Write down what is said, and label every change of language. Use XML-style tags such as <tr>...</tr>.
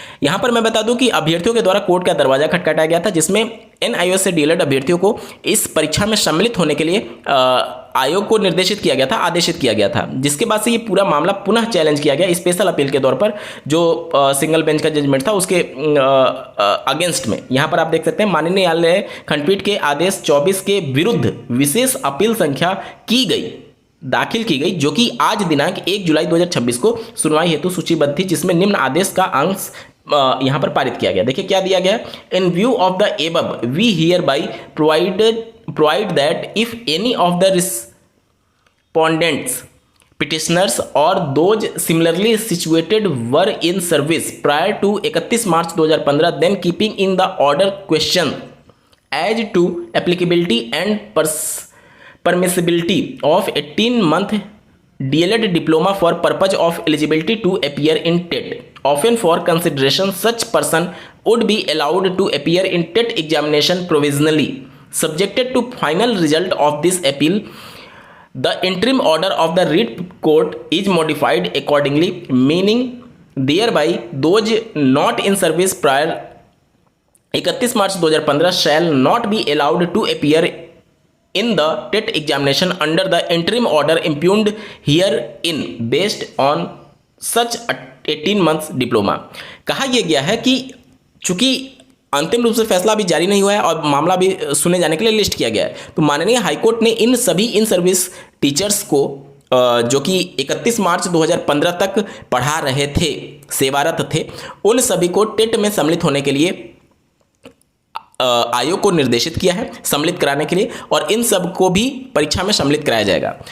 <hi>यहां पर मैं बता दूं कि अभ्यर्थियों के द्वारा कोर्ट का दरवाजा खटखटाया गया था, जिसमें NIOS से डीएलएड अभ्यर्थियों को इस परीक्षा में सम्मिलित होने के लिए आयोग को निर्देशित किया गया था, आदेशित किया गया था, जिसके बाद से ये पूरा मामला पुनः चैलेंज किया गया स्पेशल अपील के तौर पर, जो सिंगल बेंच का जजमेंट था उसके अगेंस्ट में। यहाँ पर आप देख सकते हैं माननीय न्यायालय खंडपीठ के आदेश 24 के विरुद्ध विशेष अपील संख्या दाखिल की गई, जो कि आज दिनांक 1 जुलाई 2026 को सुनवाई हेतु सूचीबद्ध थी, जिसमें निम्न आदेश का अंश यहां पर पारित किया गया।</hi> <en>देखिए क्या दिया गया, in view of the above we hereby provide that if any of the respondents petitioners or those similarly situated were in service prior to 31 March 2015, then keeping in the order question as to applicability and permissibility of 18-month DLED diploma for purpose of eligibility to appear in TET. Often for consideration, such person would be allowed to appear in TET examination provisionally, subjected to final result of this appeal. The interim order of the writ court is modified accordingly, meaning thereby those not in service prior 31 March 2015 shall not be allowed to appear in the TET examination under the interim order impugned herein based on such 18 months diploma।</en> <hi>कहा यह गया है कि चूंकि अंतिम रूप से फैसला भी जारी नहीं हुआ है और मामला भी सुने जाने के लिए लिस्ट किया गया है, तो माननीय हाईकोर्ट ने इन सभी इन सर्विस टीचर्स को जो कि 31 मार्च 2015 तक पढ़ा रहे थे, सेवारत थे, उन सभी को टेट में सम्मिलित होने के लिए आयोग को निर्देशित किया है सम्मिलित कराने के लिए, और इन सब को भी परीक्षा में सम्मिलित कराया जाएगा।</hi>